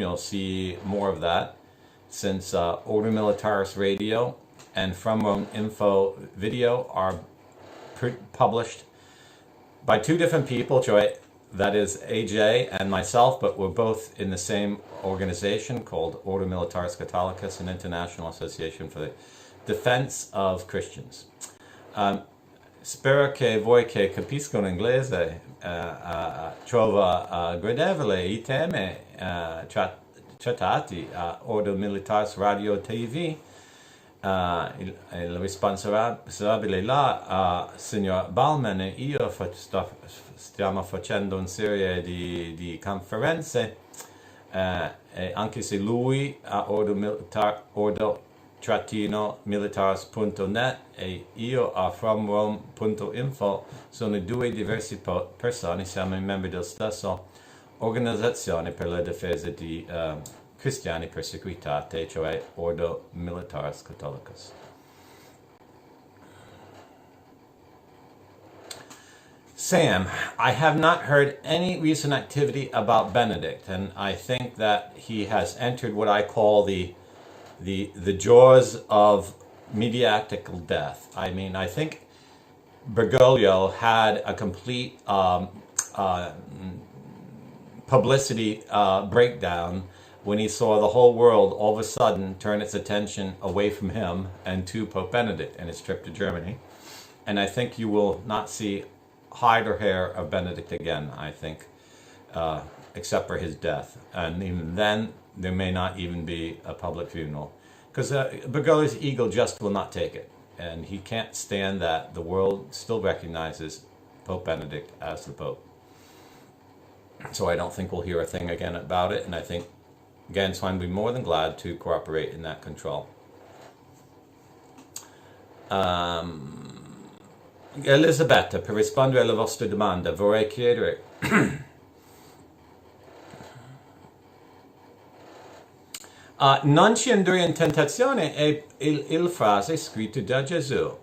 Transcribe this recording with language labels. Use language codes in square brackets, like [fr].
[en] You'll see more of that, since Ordo Militaris Radio and From Rome.Info video are published by two different people, that is AJ and myself, but we're both in the same organization called Ordo Militaris Catholicus, an international association for the defense of Christians. [it] Spero che voi che capiscono inglese trova gradevole i temi trattati a Ordo Militaris Radio TV. Il responsabile là, signor Bauman, e io stiamo facendo una serie di conferenze, e anche se lui a ordo-militaris.net e io a FromRome.Info sono due diverse persone, siamo membri della stessa organizzazione per la difesa di cristiani perseguitati, cioè Ordo Militaris Catholicus. [en] Sam, I have not heard any recent activity about Benedict, and I think that he has entered what I call the jaws of mediatical death. I mean, I think Bugnolo had a complete publicity breakdown when he saw the whole world all of a sudden turn its attention away from him and to Pope Benedict and his trip to Germany. And I think you will not see hide or hair of Benedict again, I think, except for his death. And even then, there may not even be a public funeral, because Bugnolo's ego just will not take it. And he can't stand that the world still recognizes Pope Benedict as the Pope. So I don't think we'll hear a thing again about it, and I think Ganswein will be more than glad to cooperate in that control. [it] Elisabetta, per rispondere alla vostra domanda, vorrei chiedere Non ci indurre in tentazione è il frase scritto da Gesù.